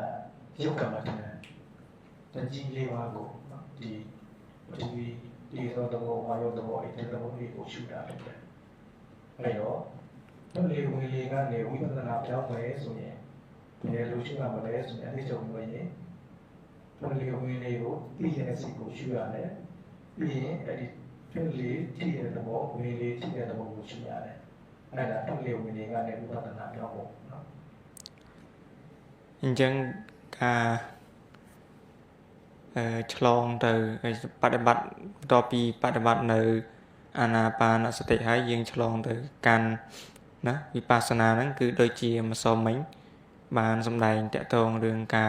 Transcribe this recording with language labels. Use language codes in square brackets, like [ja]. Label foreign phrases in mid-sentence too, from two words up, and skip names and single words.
[my] ရုပ်ကမ္မဋ္ဌာန်းတကြီးလေးပါးကိုဒီဒီသောသဘောဝါယောသဘောအဲ့ဒီသဘောလေးကိုရှုတာဖြစ်တယ်အဲ့တော့တလေဝင်လေကနေဝိပဿနာပြောင်းမယ်ဆိုရင်ဘယ်လိုရှုရမလဲဆိုရင်အနည်းဆုံးဝင်ရင်တလေဝင်လေကိုသိတဲ့စိတ်ကိုရှုရတယ်ပြီးရင်အဲ့ဒီတလေကြည့်တဲ့သဘောဝင်လေကြည့်တဲ့သဘောကိုရှုရတယ်အဲ့ဒါတလေဝင်လေကနေဝိပဿနာပြောင်းဖို့နော် [km] អញ្ចឹងការឆ្លងទៅបដិបត្តិតពីបដិបត្តិនៅអាណាបានសតិហើយយើងឆ្លងទៅកាន់ណាវិបស្សនាហ្នឹងគឺដូចជាម្សិលមិញបានសម្ដែងតកតងរឿងការ